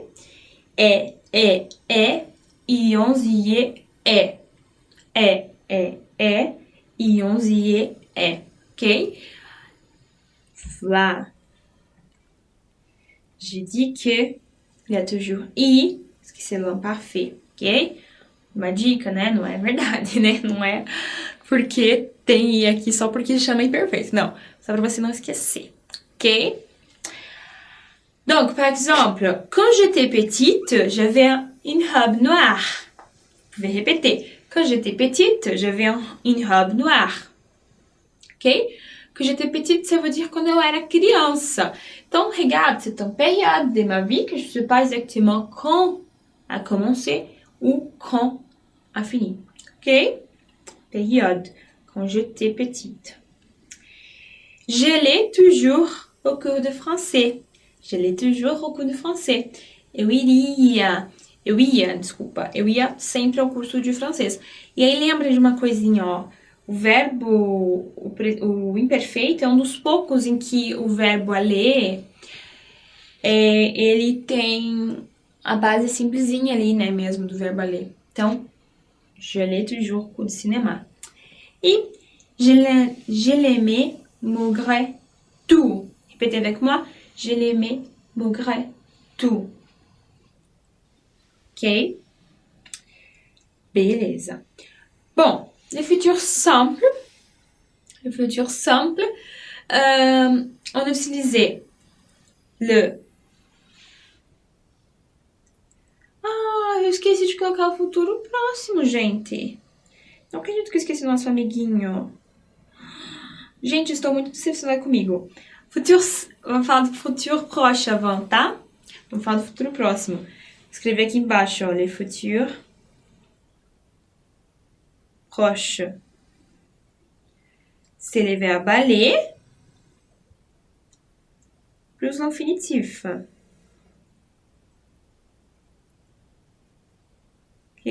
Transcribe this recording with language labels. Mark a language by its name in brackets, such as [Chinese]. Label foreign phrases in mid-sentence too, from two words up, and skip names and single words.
[French] Et, ionzier, ionzier, ok? Voilà. J'ai dit que il y a toujours i, parce que c'est l'imparfait, ok? [Portuguese] Uma dica, né? Não é verdade, né? Não é porque tem i aqui só porque chama imperfeito. Não, só para você não esquecer, ok? [French] Donc, par exemple, quand j'étais petite, j'avais une robe noire. Vous pouvez répéter. Quand j'étais petite, j'avais une robe noire. Ok? Que j'étais petite, ça veut dire [Portuguese] quando eu era criança. Então, [French] regarde, c'est une période de ma vie que je ne sais pas exactement quand a commencé ou quand a fini. Ok? Période, quand j'étais petite. Je l'ai toujours au cours de français. Je l'ai toujours au cours de français. [Portuguese] Eu Eu ia, desculpa. Eu ia sempre ao curso de francês. E aí lembra de uma coisinha, ó. O verbo, o imperfeito é um dos poucos em que o verbo aller, ele tem a base simplesinha ali, né, mesmo, do verbo aller. Então, [French] je l'ai toujours cours de cinéma. Et je l'aimais malgré tout. Répétez avec moi. Je l'aimais malgré tout. [Portuguese] Ok? Beleza. Bom, [French] les futurs simples. Le futur simple. On a utilisé le... [Portuguese] Ah, eu esqueci de colocar o futuro próximo, gente. Não acredito que eu esqueci do nosso amiguinho. Gente, estou muito decepcionada comigo. Vamos falar do futuro [French] proche avant, [Portuguese] tá? Vamos falar do futuro próximo. Escrever aqui embaixo, ó, [French] les futurs proches. C'est les verbes aller plus l'infinitif. Ok?